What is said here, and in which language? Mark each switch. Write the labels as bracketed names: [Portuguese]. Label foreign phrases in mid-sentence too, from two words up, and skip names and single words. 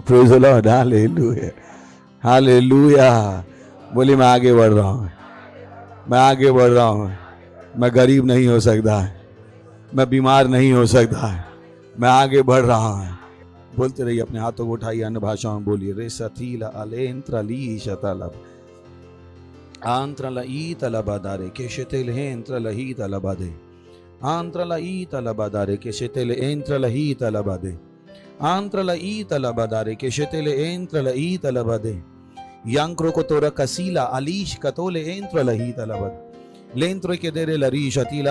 [English] Praise the Lord. Hallelujah hallelujah. [Hindi] बोले मैं आगे बढ़ रहा हूं, मैं आगे बढ़ रहा हूं। मैं गरीब नहीं हो सकता, मैं बीमार नहीं हो सकता, मैं आगे बढ़ रहा हूं। बोलते रहिए, अपने हाथों को उठाइए, अन्य भाषाओं में बोलिए। रे सतीला अलेंत्रली शतलब आंत्रलई तलबादारे के शतेल हेंत्रलही तलबादे आंत्रलई तलबादारे के शतेल एंत्रलही तलबादे आंत्रलई तलबादारे के शतेल एंत्रलही तलबादे यांक्रो को तोरा कसीला अलीश कतोले एंत्रलही तलबादे लेंत्र के देरे लरी शतीला